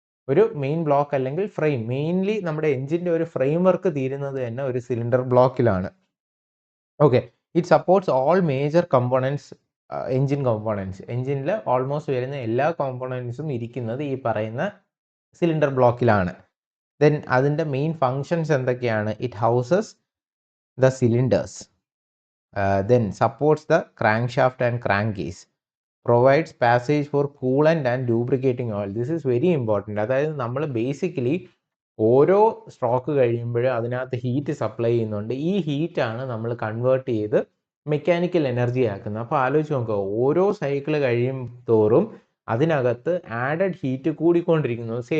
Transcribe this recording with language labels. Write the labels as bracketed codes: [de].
[ml] ഒരു main block അല്ലെങ്കിൽ frame, mainly നമ്മുടെ എഞ്ചിൻ്റെ ഒരു ഫ്രെയിം വർക്ക് തീരുന്നത് തന്നെ ഒരു cylinder ബ്ലോക്കിലാണ്. [en] Okay, it supports all major components, engine components. [ml] എഞ്ചിനിൽ ഓൾമോസ്റ്റ് വരുന്ന എല്ലാ കോമ്പോണൻസും ഇരിക്കുന്നത് ഈ പറയുന്ന സിലിണ്ടർ ബ്ലോക്കിലാണ്. ദെൻ അതിൻ്റെ മെയിൻ ഫങ്ഷൻസ് എന്തൊക്കെയാണ്? [en] It houses the cylinders, then supports the crankshaft and crankcase, provides passage for coolant and lubricating oil. This is very important. [ml] അതായത് നമ്മൾ ബേസിക്കലി ഓരോ സ്ട്രോക്ക് കഴിയുമ്പോഴും അതിനകത്ത് ഹീറ്റ് സപ്ലൈ ചെയ്യുന്നുണ്ട്. ഈ ഹീറ്റാണ് നമ്മൾ കൺവേർട്ട് ചെയ്ത് മെക്കാനിക്കൽ എനർജി ആക്കുന്നത്. അപ്പോൾ ആലോചിച്ച് നോക്കുക, ഓരോ സൈക്കിൾ കഴിയും തോറും അതിനകത്ത് ആഡഡ് ഹീറ്റ് കൂടിക്കൊണ്ടിരിക്കുന്നു.